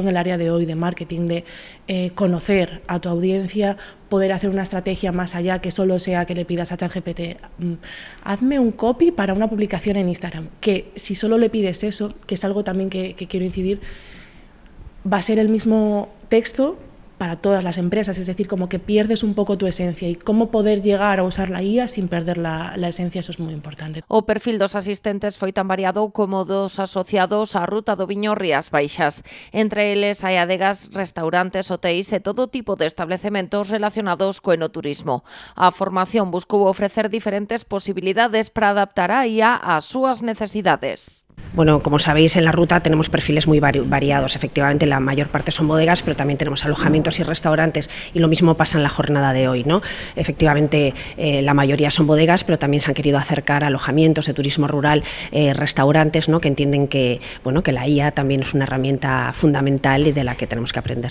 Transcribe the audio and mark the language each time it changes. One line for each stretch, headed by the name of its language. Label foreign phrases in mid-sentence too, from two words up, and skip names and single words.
Spanish: en el área de hoy, de marketing, de conocer a tu audiencia, poder hacer una estrategia más allá que solo sea que le pidas a ChatGPT, hazme un copy para una publicación en Instagram, que si solo le pides eso, que es algo también que quiero incidir, va a ser el mismo texto para todas las empresas, es decir, como que pierdes un poco tu esencia y cómo poder llegar a usar la IA sin perder la esencia, eso es muy importante.
Galician: O perfil dos asistentes foi tan variado como dos asociados á ruta do viño Rías Baixas. Entre eles hai adegas, restaurantes, hotéis e todo tipo de establecementos relacionados co enoturismo. A formación buscou ofrecer diferentes posibilidades para adaptar a IA ás súas necesidades.
Spanish: Bueno, como sabéis, en la ruta tenemos perfiles muy variados. Efectivamente, la mayor parte son bodegas, pero también tenemos alojamientos y restaurantes, y lo mismo pasa en la jornada de hoy, ¿no? Efectivamente, la mayoría son bodegas, pero también se han querido acercar a alojamientos de turismo rural, restaurantes, ¿no? Que entienden que la IA también es una herramienta fundamental y de la que tenemos que aprender.